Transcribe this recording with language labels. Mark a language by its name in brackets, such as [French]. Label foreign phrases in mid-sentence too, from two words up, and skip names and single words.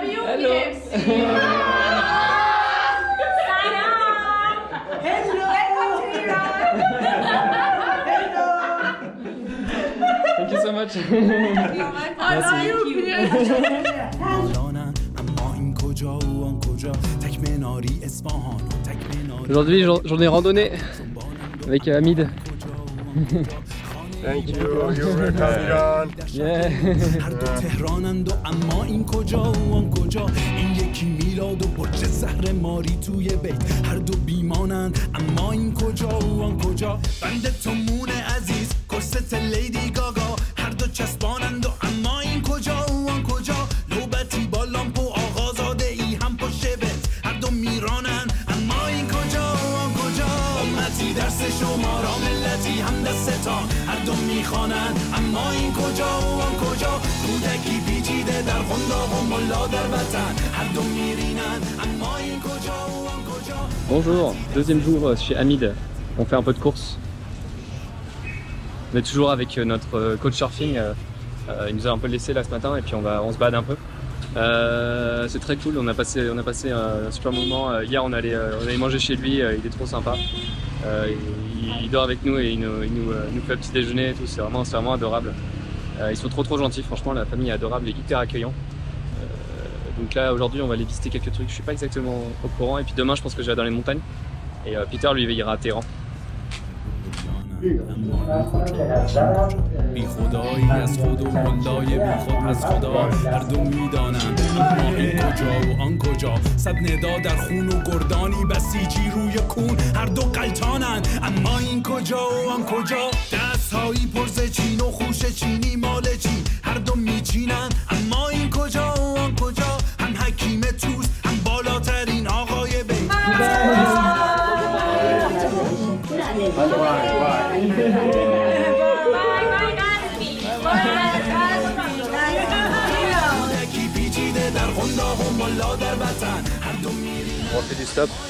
[English] Hello. Thank you so much. [French] Aujourd'hui, j'en ai randonné avec Hamid. [English] Thank you, you're welcome. Yeah. [Persian] هر دو تهرانند و اما این کجا و آن کجا این یکی میلاد و برج زهر ماری توی بیت هر دو بیمانند اما این کجا و آن کجا بند تو مون عزیز کرست لیدی گاگا هر دو چسبانند و اما این کجا و آن کجا نوبتی با لامپ و آغازاده ای هم پشت بنز هر دو میرانند اما این کجا و آن کجا امتی درس شما را ملتی هم دستان هر دو میخوانند اما این کجا و آن کجا کودکی پیچیده در قنداق و ملا در وطن هر دو میرینند اما این کجا و آن کجا. [French] Bonjour, deuxième jour chez Hamid. On fait un peu de course. On est toujours avec notre [English] coach surfing. [French] Il nous a un peu laissé là ce matin et puis on se balade un peu. C'est très cool, on a passé un super moment. Hier on allait manger chez lui, il est trop sympa. Il dort avec nous et il nous fait un petit déjeuner et tout, c'est vraiment adorable. Ils sont trop gentils, franchement la famille est adorable et hyper accueillant. Donc là aujourd'hui on va aller visiter quelques trucs, je suis pas exactement au courant et puis demain je pense que je vais dans les montagnes et Peter lui il ira à Téhéran. [Persian] بی خدایی از خود و ملای بی خود از خدا هر دو میدانند اما این کجا و آن کجا صد ندا در خون و گردانی بسیجی روی کون هر دو قلتانند اما این کجا و آن کجا دستهایی پرز چین و خوش چینی مال چین هر دو میچینند اما این کجا و آن کجا هم حکیم توس هم بالاترین آقای بی [French] On fait du stop.